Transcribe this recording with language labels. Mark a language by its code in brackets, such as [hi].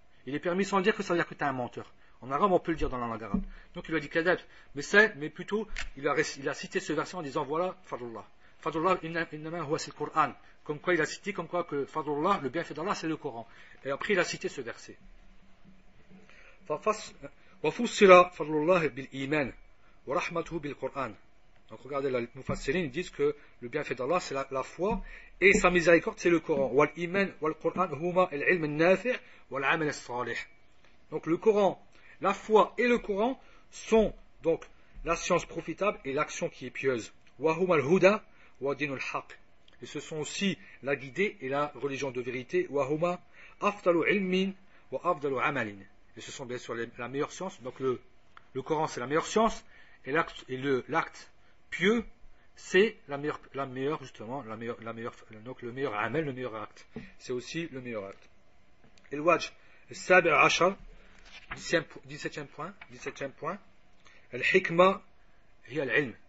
[fr] Il est permis sans dire que ça veut dire que tu es un menteur. En arabe, on peut le dire dans la langue arabe. Donc il lui a dit kadab, mais plutôt, il a cité ce verset en disant voilà, fadlullah. Fadlullah, innama huwa c'est le Coran. Comme quoi il a cité, comme quoi que fadlullah, le bienfait d'Allah, c'est le Coran. Et après, il a cité ce verset. [ar] وفسر فضل الله بالإيمان ورحمته بالقرآن. [fr] Donc regardez, les Mufassirin disent que le bienfait d'Allah c'est la foi et sa miséricorde c'est le Coran. [ar] والإيمان والقرآن هما العلم النافع والعمل الصالح. [fr] Donc le Coran, la foi et le Coran sont donc la science profitable et l'action qui est pieuse. [ar] وهما الهدى ودين الحق. [fr] Et ce sont aussi la guidée et la religion de vérité. [ar] وهما أفضل علم وأفضل عمل. [fr] Et ce sont bien sûr la meilleure science. Donc le Coran c'est la meilleure science et l'acte pieux c'est la meilleure justement donc le meilleur amal, le meilleur acte. C'est aussi le meilleur acte. [ar] الواجب السابع عشر [fr] 17e point [ar] الحكمة هي العلم.